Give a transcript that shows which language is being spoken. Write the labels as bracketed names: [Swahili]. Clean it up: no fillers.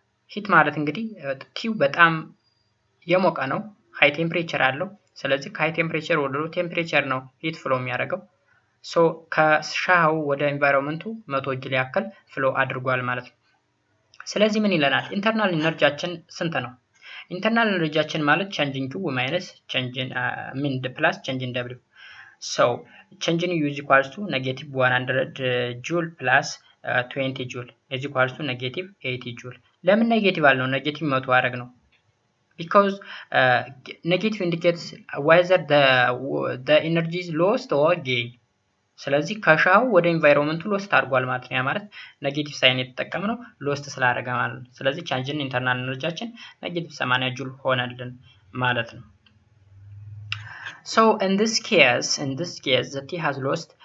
[Amharic] ሂት ማለት እንግዲህ ቲው በጣም የሞቀ ነው፣ ሃይ ቴምፕሬቸር አለው። ስለዚህ ከሃይ ቴምፕሬቸር ወደ ሎ ቴምፕሬቸር ነው ሂት ፍሎ የሚያደርገው። so ከሻው ወደ ኤንቫይሮንመንቱ 100 ጁል ያክል ፍሎ አድርጓል ማለት ነው። ስለዚህ ምን ይለናል? ኢንተርናል ኢነርጂያችን ስንት ነው? ኢንተርናል ኢነርጂያችን ማለት [English] change in Q minus change in plus change in W. so change in U is equals to negative 100 joule plus 20 joule is equals to negative 80 joule. [Amharic] ለምን ኔጌቲቭ አልነው? ኔጌቲቭ 100 አደረግ ነው [English] because negative indicates whether the energy is lost or gained. [Amharic] ስለዚህ ከሻው ወደ ኤንቫይሮንመንቱ ሎስት አድርጓል ማለት ነው። ያ ማለት ኔጌቲቭ ሳይን የተጠቀምነው ሎስት ስላደረገ ማለት ነው። ስለዚህ change in internal ኤነርጂያችን ኔጌቲቭ 80 ጁል ሆነልን ማለት ነው። [English] so in this case the T has lost